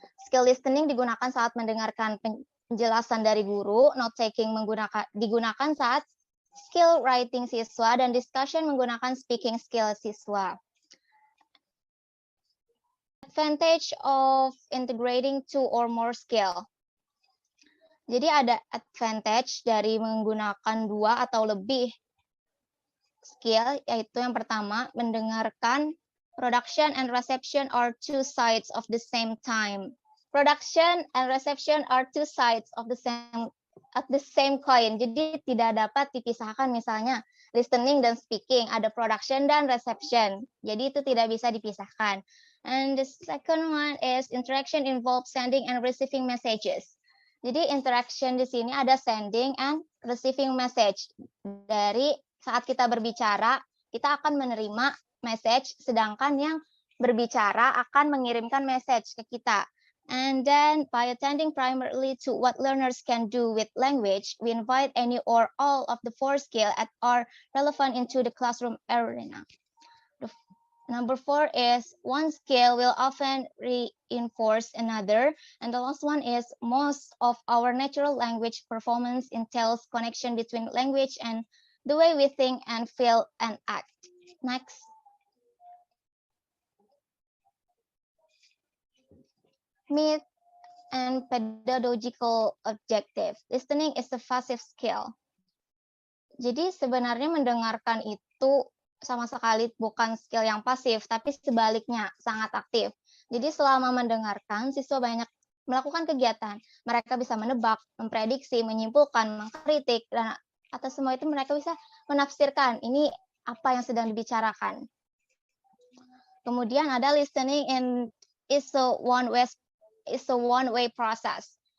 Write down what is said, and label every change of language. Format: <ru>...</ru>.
<id>Skill listening digunakan saat mendengarkan penjelasan dari guru, note-taking digunakan saat skill writing siswa, dan discussion menggunakan speaking skill siswa.</id> <en>Advantage of integrating two or more skill.</en> <id>Jadi ada advantage dari menggunakan dua atau lebih skill, yaitu yang pertama, mendengarkan.</id> <en>Production and reception are two sides of the same time. Production and reception are two sides of the same coin.</en> <id>Jadi tidak dapat dipisahkan, misalnya listening dan speaking, ada production dan reception. Jadi itu tidak bisa dipisahkan.</id> <en>And the second one is interaction involves sending and receiving messages.</en> <id>Jadi interaction di sini ada</id> <en>sending and receiving message.</en> <id>Dari saat kita berbicara, kita akan menerima message, sedangkan yang berbicara akan mengirimkan message ke kita.</id> <en>And then by attending primarily to what learners can do with language, we invite any or all of the four skills that are relevant into the classroom arena. Number 4 is one skill will often reinforce another. And the last one is most of our natural language performance entails connection between language and the way we think and feel and act. Next. Myth and pedagogical objective. Listening is a passive skill.</en> <id>Jadi sebenarnya mendengarkan itu sama sekali bukan skill yang pasif, tapi sebaliknya sangat aktif. Jadi selama mendengarkan, siswa banyak melakukan kegiatan. Mereka bisa menebak, memprediksi, menyimpulkan, mengkritik, dan atas semua itu mereka bisa menafsirkan ini apa yang sedang dibicarakan. Kemudian ada</id> <en>listening and is a one-way process.</en>